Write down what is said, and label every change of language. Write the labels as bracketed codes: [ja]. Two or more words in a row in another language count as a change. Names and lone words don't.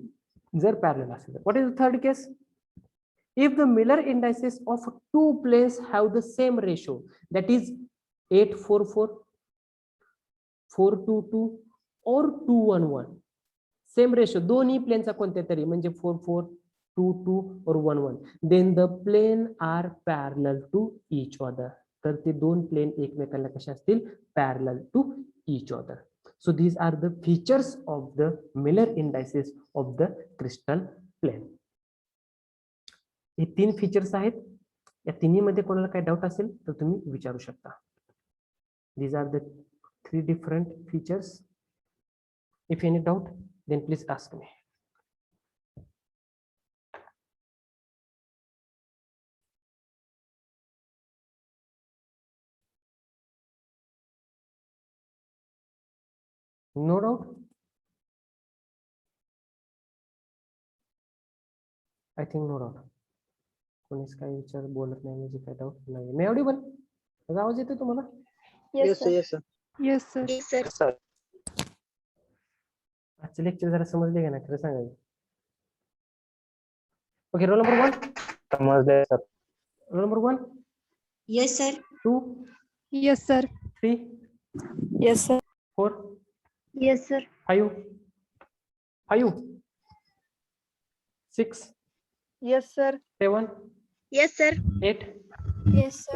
[mr] जर पॅरलल असेल. [en] What is the third case? If the Miller indices of two planes have the same ratio, that is 844, 422 or 211, same ratio [mr] दोन्ही प्लेनचा कोणत्या तरी, म्हणजे [en] 4422 or 11, then the plane are parallel to each other. [mr] तर ते दोन प्लेन एकमेकांना कशा असतील? [en] parallel to each other. So these are the features of the Miller indices of the crystal plane. [mr] हे तीन फीचर्स आहेत. या तिन्ही मध्ये कोणाला काही डाऊट असेल तर तुम्ही विचारू शकता. [en] These are the three different features. If any doubt, then please ask me. No doubt? I think no doubt. [mr] कोणीच काही विचार बोलत नाही म्हणजे काय डाऊट नाही. मी एवढी पण आवाज येतो तुम्हाला? [en] Yes, sir. Yes, sir. Yes, sir. Yes, sir. Sir. [mr] आजचे लेक्चर जरा समजले का ना? खरं सांगायचं. ओके, [en] roll number [mr] 1. समजले सर. [en] roll number 1, Yes, sir. 2, Yes, sir. 3, Yes, sir. 4, Yes, sir. 5, 6, Yes, sir. 7, Yes, sir. 8, Yes, sir.